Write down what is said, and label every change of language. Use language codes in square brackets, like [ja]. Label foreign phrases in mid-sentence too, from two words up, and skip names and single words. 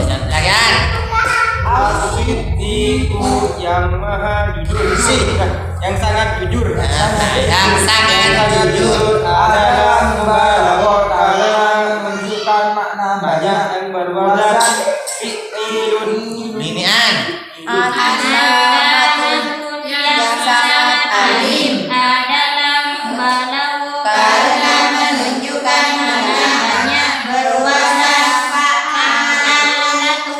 [id] lagian As-Siddiqu yang maha jujur, yang sangat jujur, yang sangat jujur adalah mubalagh karena menunjukkan makna banyak yang berwazan fi'ilun. binian Alimatun yang sangat alim adalah mubalagh karena menunjukkan makna banyak berwazan fa'alatun.